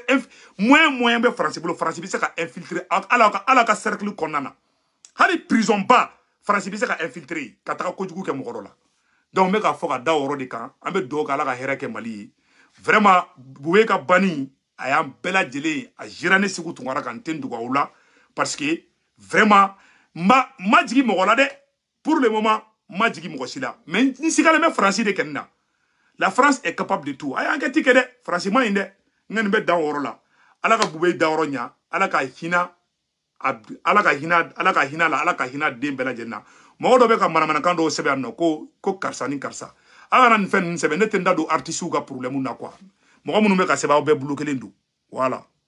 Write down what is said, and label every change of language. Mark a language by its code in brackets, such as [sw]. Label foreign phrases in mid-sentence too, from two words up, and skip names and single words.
[bm] moyen bɛ Faransi bolo Faransi bɛ se ka infiltrer ala ka cercle kɔnɔna na hali prison ba Faransi bɛ se ka infiltrer ka taga kojugu kɛ mɔgɔ dɔ la donc n bɛ k'a fɔ ka da o yɔrɔ de kan an bɛ dugawu kɛ ala ka hɛrɛ kɛ Mali ye vraiment Buwe ka banni a y'an bɛɛ lajɛlen a jira ne Seku Tunkara kan n tɛ n dogo aw la parce que vraiment ma jigi mɔgɔ la dɛ [fr] pour le moment [bm] ma jigi mɔgɔ si la mais n sigalen bɛ Faransi de kɛnin na [fr] la France est capable de tout [bm] a ye enquête kɛ dɛ Faransi ma ɲi dɛ n ka nin bɛ dan o yɔrɔ la ala ka Buwe da yɔrɔ ɲa ala ka hinɛ ala ka hinɛ la ala ka hinɛ den bɛɛ lajɛlen na mɔgɔ dɔ bɛ ka manamanakan dɔw sɛbɛn yan nɔ ko karisa ni karisa ala kana nin fɛn ninnu sɛbɛn ne tɛ n da don artistes ka problème na quoi mɔgɔ minnu bɛ ka sɛbɛn aw bɛɛ bulu kelen don voilà